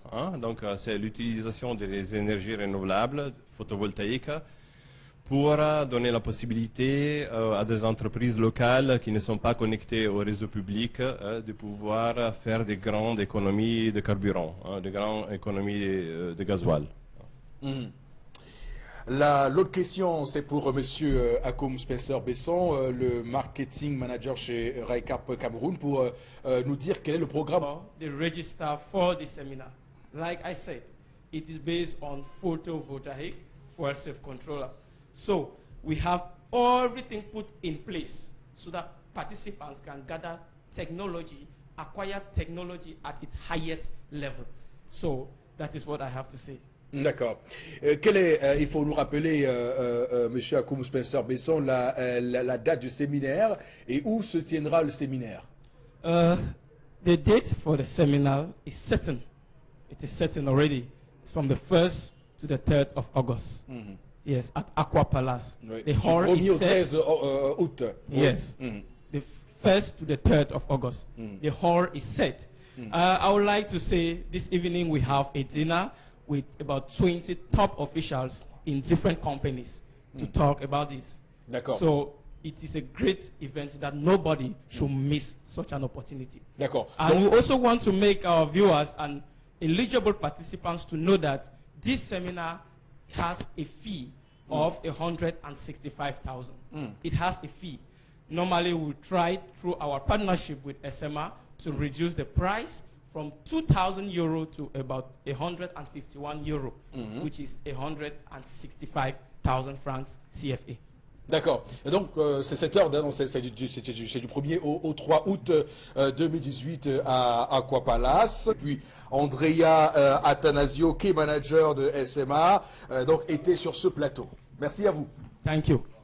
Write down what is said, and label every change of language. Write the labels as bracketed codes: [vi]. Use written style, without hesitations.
[fr] Hein, donc, c'est l'utilisation des énergies renouvelables photovoltaïques pour donner la possibilité à des entreprises locales qui ne sont pas connectées au réseau public de pouvoir faire des grandes économies de carburant, hein, des grandes économies de gasoil. L'autre question, c'est pour M. Akoum Spencer Besson, le marketing manager chez Raikark Cameroun, pour nous dire quel est le programme. [en] The register for the seminar. Like I said, it is based on photovoltaic fuel safe controller. So we have everything put in place so that participants can gather technology, acquire technology at its highest level. So that is what I have to say. [fr] D'accord. Il faut nous rappeler, M. Akoum Spencer Besson, la date du séminaire et où se tiendra le séminaire. [en] The date for the seminar is certain. It is certain already. It's from the 1st to the 3rd of August. Yes, at Aqua Palace. [fr] Oui. [en] The hall is [fr] au [en] set. [fr] 13 août. [en] Yes. The 1st to the 3rd of August. The hall is set. I would like to say this evening we have a dinner with about 20 top officials in different companies to talk about this. [fr] D'accord. [en] So it is a great event that nobody should miss such an opportunity. [fr] D'accord. [en] And we also want to make our viewers and eligible participants to know that this seminar has a fee of 165,000. It has a fee. Normally we try through our partnership with SMA to reduce the price from 2,000 euro to about 151 euro, which is 165,000 francs CFA. [fr] D'accord. Donc, c'est cette heure, c'est du 1er au 3 août 2018 à Aqua Palace. Puis, Andrea Attanasio, Key Manager de SMA, donc, était sur ce plateau. Merci à vous. [en] Thank you.